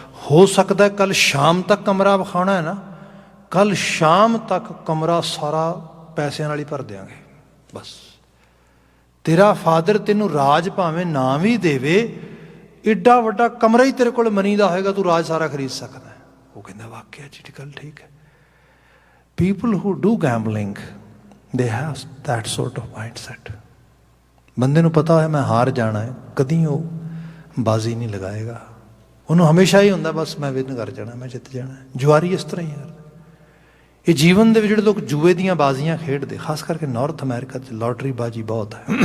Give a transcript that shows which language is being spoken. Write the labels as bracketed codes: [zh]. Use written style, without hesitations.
[pa] ਹੋ ਸਕਦਾ ਕੱਲ੍ਹ ਸ਼ਾਮ ਤੱਕ ਕਮਰਾ ਵਿਖਾਉਣਾ ਹੈ ਨਾ, ਕੱਲ੍ਹ ਸ਼ਾਮ ਤੱਕ ਕਮਰਾ ਸਾਰਾ ਪੈਸਿਆਂ ਨਾਲ ਹੀ ਭਰ ਦਿਆਂਗੇ। ਬਸ ਤੇਰਾ ਫਾਦਰ ਤੈਨੂੰ ਰਾਜ ਭਾਵੇਂ ਨਾ ਵੀ ਦੇਵੇ, ਏਡਾ ਵੱਡਾ ਕਮਰਾ ਹੀ ਤੇਰੇ ਕੋਲ ਮਨੀ ਦਾ ਹੋਏਗਾ, ਤੂੰ ਰਾਜ ਸਾਰਾ ਖਰੀਦ ਸਕਦਾ। ਉਹ ਕਹਿੰਦਾ ਵਾਕਿਆ ਜੀ ਗੱਲ ਠੀਕ ਹੈ। [en] People who do gambling, they have that sort of mindset. [pa] ਬੰਦੇ ਨੂੰ ਪਤਾ ਹੈ ਮੈਂ ਹਾਰ ਜਾਣਾ ਹੈ, ਕਦੀ ਉਹ ਬਾਜ਼ੀ ਨਹੀਂ ਲਗਾਏਗਾ। ਉਹਨੂੰ ਹਮੇਸ਼ਾ ਹੀ ਹੁੰਦਾ ਬਸ ਮੈਂ ਵਿਨ ਕਰ ਜਾਣਾ, ਮੈਂ ਜਿੱਤ ਜਾਣਾ। ਜੁਆਰੀ ਇਸ ਤਰ੍ਹਾਂ ਹੀ ਯਾਰ, ਇਹ ਜੀਵਨ ਦੇ ਵਿੱਚ ਜਿਹੜੇ ਲੋਕ ਜੂਏ ਦੀਆਂ ਬਾਜ਼ੀਆਂ ਖੇਡਦੇ, ਖਾਸ ਕਰਕੇ ਨਾਰਥ ਅਮਰੀਕਾ 'ਚ ਲਾਟਰੀ ਬਾਜੀ ਬਹੁਤ ਹੈ।